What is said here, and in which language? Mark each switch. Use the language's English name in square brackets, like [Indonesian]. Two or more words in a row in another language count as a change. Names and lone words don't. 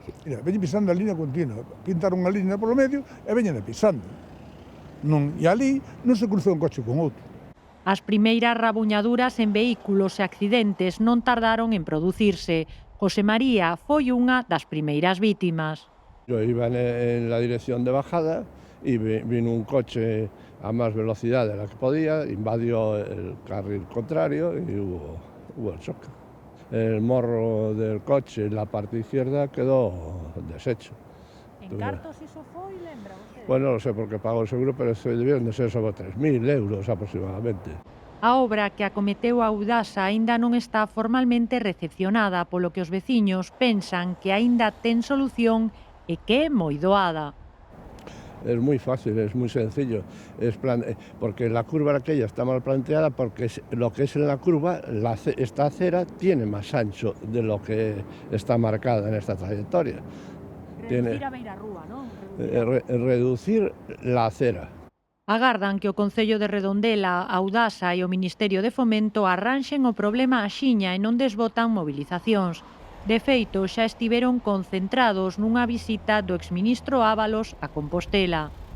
[Galician] Mira, veñen pisando a línea continua, pintaron unha línea polo medio e veñen pisando. E ali non se cruzou un coche con outro. As primeiras rabuñaduras en vehículos e accidentes non tardaron en producirse. José María foi unha das primeiras vítimas. [Spanish] Yo iba en la dirección de bajada y vino un coche a más velocidad de la que podía, invadió el carril contrario y hubo el choque. El morro del coche en la parte izquierda quedó deshecho. [Galician] En cartos iso foi, lembra usted? Bueno, non sei por que pagou o seguro, [Spanish] pero debieron de ser sobre 3.000 euros aproximadamente. [Galician] A obra que acometeu a Audasa aínda non está formalmente recepcionada, polo que os veciños pensan que aínda ten solución e que é moi doada. [Spanish] Es muy fácil, es muy sencillo, porque la curva aquella está mal planteada, porque lo que es en la curva, esta acera tiene más ancho de lo que está marcada en esta trayectoria. [Galician] Reducir a beirarrúa, non? [Spanish] Reducir la acera. [Galician] Agardan que o Concello de Redondela, a Audasa e o Ministerio de Fomento arranxen o problema axiña e non desbotan movilizacións. De feito, xa estiveron concentrados nunha visita do exministro Ábalos a Compostela.